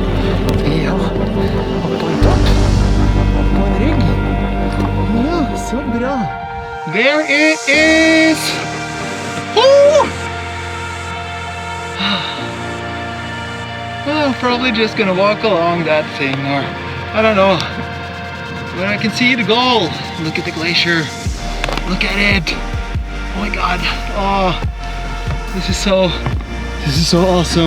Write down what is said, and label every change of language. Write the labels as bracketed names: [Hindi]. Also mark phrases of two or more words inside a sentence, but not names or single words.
[Norwegian] Ja, opp på en topp. Opp på en rygg. Ja, så bra. [English] There it is! Oh! I'm probably just gonna walk along that thing, or I don't know. But I can see the goal. Look at the glacier. Look at it. Oh my god. Oh, this is so awesome.